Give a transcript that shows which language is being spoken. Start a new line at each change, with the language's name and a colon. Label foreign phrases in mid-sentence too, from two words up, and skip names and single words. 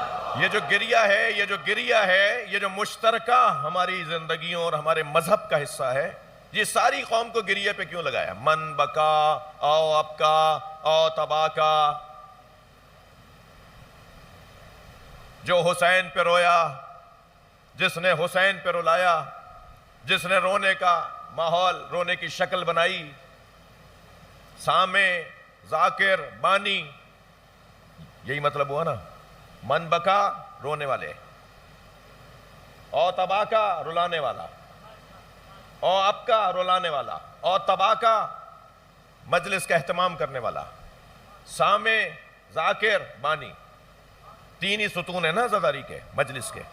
Urdu: یہ جو گریہ ہے یہ جو مشترکہ ہماری زندگیوں اور ہمارے مذہب کا حصہ ہے، یہ ساری قوم کو گریہ پہ کیوں لگایا؟
Arabic: من بکا او ابکا او تباکا،
Urdu: جو حسین پہ رویا، جس نے حسین پہ رلایا، جس نے رونے کا ماحول، رونے کی شکل بنائی، سامع، ذاکر، بانی، یہی مطلب ہوا نا،
Arabic: من بکا
Urdu: رونے والے،
Arabic: او تباکا
Urdu: رلانے والا،
Arabic: او ابکا
Urdu: رلانے والا،
Arabic: او تباکا
Urdu: مجلس کا اہتمام کرنے والا، سامع، ذاکر، بانی، تین ہی ستون ہیں نا عزاداری کے، مجلس کے۔